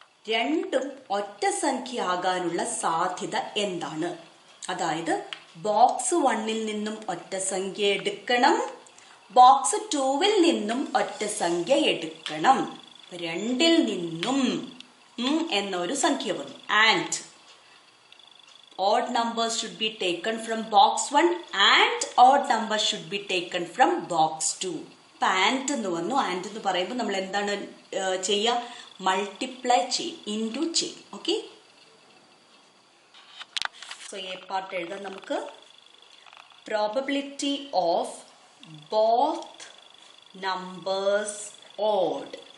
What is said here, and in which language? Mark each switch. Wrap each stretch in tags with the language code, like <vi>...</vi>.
<ml>രണ്ടും ഒറ്റ സംഖ്യ ആകാനുള്ള സാധ്യത എന്താണ്? അതായത് ബോക്സ് 1ൽ നിന്നും ഒറ്റ സംഖ്യ എടുക്കണം, ബോക്സ് 2വിൽ നിന്നും ഒറ്റ സംഖ്യ എടുക്കണം. 2ൽ നിന്നും എന്നൊരു സംഖ്യ വന്നു.</ml> <en>And odd numbers should be taken from box 1 and odd numbers should be taken from box 2.</en> <ml>ഇപ്പം ആൻഡ് എന്ന് വന്നു. ആൻഡ് എന്ന് പറയുമ്പോൾ നമ്മൾ എന്താണ് ചെയ്യുക? മൾട്ടിപ്ലൈ ചെയ്യും, ഇൻറ്റു ചെയ്യും. ഓക്കെ, സോ എ പാർട്ട് എഴുതാം നമുക്ക്.</ml> <en>Probability of both numbers odd.</en>